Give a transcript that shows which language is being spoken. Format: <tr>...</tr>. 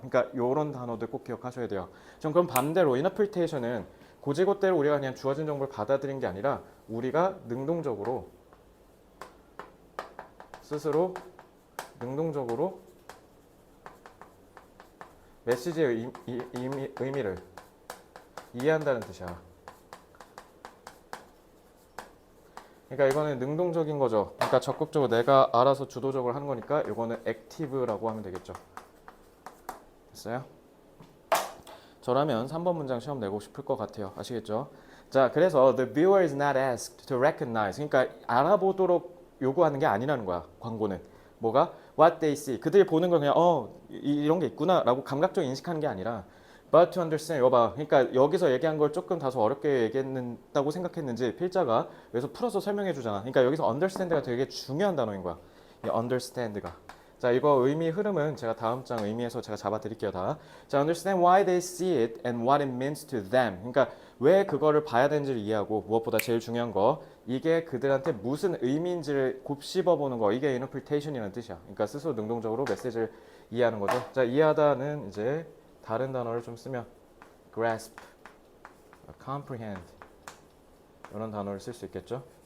<ko>그러니까 이런 단어들 꼭 기억하셔야 돼요. 전 그럼 반대로 인터프리테이션은 고지고대로 우리가 그냥 주어진 정보를 받아들인 게 아니라 우리가 능동적으로 스스로 능동적으로 메시지의 의미를 이해한다는 뜻이야. 그러니까 이거는 능동적인 거죠. 그러니까 적극적으로 내가 알아서 주도적으로 하는 거니까 이거는 액티브라고 하면 되겠죠. 됐어요? 저라면 3번 문장 시험 내고 싶을 것 같아요. 아시겠죠? 자, 그래서</ko> <en>the viewer is not asked to recognize.</en> <ko>그러니까 알아보도록 요구하는 게 아니라는 거야. 광고는. 뭐가?</ko> <en>What they see.</en> <ko>그들이 보는 걸 그냥 이런 게 있구나라고 감각적으로 인식하는 게 아니라</ko> <en>but to understand.</en> <ko>이거 봐. 그러니까 여기서 얘기한 걸 조금 다소 어렵게 얘기했다고 생각했는지 필자가 여기서 풀어서 설명해 주잖아. 그러니까 여기서 understand가 되게 중요한 단어인 거야. 이 understand가. 자, 이거 의미 흐름은 제가 다음 장 의미에서 제가 잡아 드릴게요, 다. 자,</ko> <en>understand why they see it and what it means to them.</en> <ko>그러니까 왜 그거를 봐야 되는지를 이해하고 무엇보다 제일 중요한 거 이게 그들한테 무슨 의미인지를 곱씹어 보는 거. 이게 interpretation이라는 뜻이야. 그러니까 스스로 능동적으로 메시지를 이해하는 거죠. 자, 이해하다는 이제 다른 단어를 좀 쓰면 grasp, comprehend 이런 단어를 쓸 수 있겠죠.</ko>